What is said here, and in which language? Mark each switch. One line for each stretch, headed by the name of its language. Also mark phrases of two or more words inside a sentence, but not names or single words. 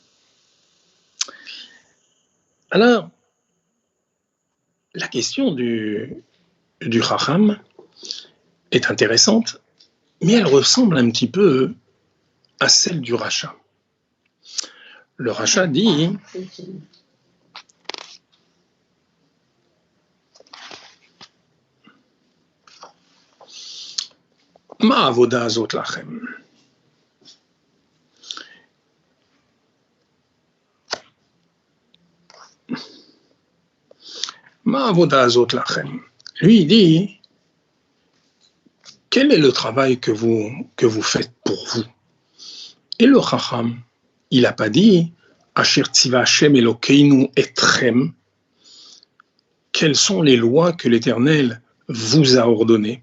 French: Alors, la question du Chacham est intéressante, mais elle ressemble un petit peu à celle du Racha. Le Racha dit
Hebrew: מה העבודה הזאת לכם. מה העבודה הזאת לכם.
French: Lui, il dit quel est le travail que vous faites pour vous? Et le Chacham, il n'a pas dit
Hebrew: אשר צוה השם אלהינו אתכם.
French: Quelles sont les lois que l'Éternel vous a ordonnées?